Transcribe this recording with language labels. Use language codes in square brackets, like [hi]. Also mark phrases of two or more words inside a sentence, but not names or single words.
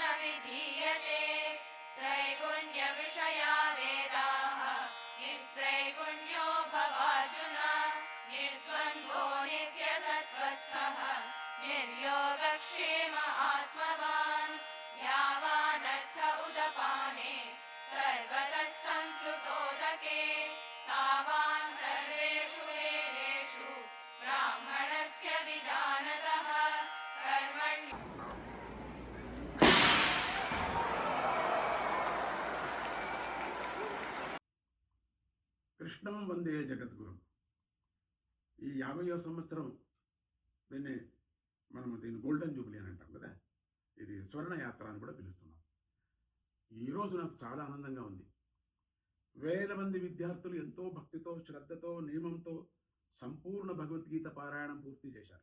[sa] विधीयते त्रैगुण्यविषया वेदाः निस्त्रैगुण्यो भवार्जुन निर्द्वन्द्वो नित्यसत्त्वस्थः निर्योगक्षेम आत्मवान् यावानर्थ उदपाने सर्वतः सम्प्लुतोदके तावान् सर्वेषु वेदेषु ब्राह्मणस्य विजानतः कर्मण्य కృష్ణం వందే జగద్గురు. [te] ఈ 50వ సంవత్సరం దీన్ని [en] golden jubilee [te] అని అంటాం కదా, ఇది స్వర్ణ యాత్ర అని కూడా పిలుస్తున్నాం. ఈరోజు నాకు చాలా ఆనందంగా ఉంది. వేల మంది విద్యార్థులు ఎంతో భక్తితో, శ్రద్ధతో, నియమంతో సంపూర్ణ భగవద్గీత పారాయణం పూర్తి చేశారు.